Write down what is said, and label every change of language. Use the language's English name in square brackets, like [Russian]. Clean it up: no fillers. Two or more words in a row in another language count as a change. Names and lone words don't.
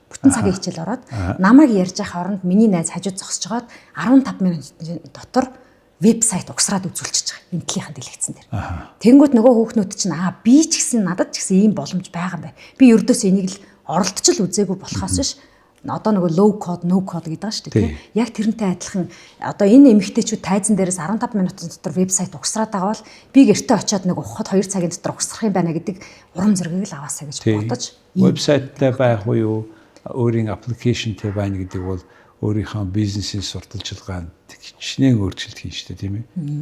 [Mongolian] Бүтэн цагийн хичээл ороод намайг ярьж явах оронд миний найз хажууд зогсож жагаад 15 минут дотор вебсайт угсраад үзүүлчихэж байгаа. Энтлийнхэн дэлгэцэн дээр. Тэнгүүт нөгөө хүүхнүүд чинь би ч гэсэн надад ч гэсэн ийм боломж байгаа юм байна. Би ердөөс энийг л оролдож л үзээгүй болохоос биш. Одоо нөгөө [English] low code no code [Mongolian] гэдэг шүү дээ тийм. Яг тэрнтэй адилхан одоо энэ эмэгтэйчүүд тайзан дээрээс 15 минутын дотор вебсайт угсраад байгаа бол би гэртээ очиод нэг ухад 2 цагийн дотор угсрах юм байна гэдэг урам зориг л аваасаа гэж бодож. Вебсайттай байх уу өөрийн аппликейшнтэй байна гэдэг бол өөрийнхөө бизнесийн сурталчилгаанд хичнээн өөрчлөлт хийн штэ тийм ээ.